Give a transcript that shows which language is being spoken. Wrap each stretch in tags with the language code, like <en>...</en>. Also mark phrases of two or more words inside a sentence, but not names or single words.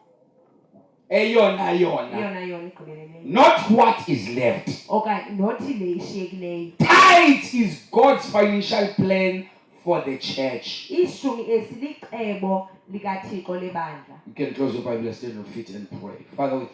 <xh>Eyona yona igqibeleleyo,</xh> <en>not what is left.</en> <xh>okanye nothi le ishiyekileyo.</xh> <en>Tithes is God's financial plan for the church.</en> <xh>Ishumi esi licebo likaThixo lebandla.</xh> <en>You can close your Bible, stand on your feet and pray. Father, we</en>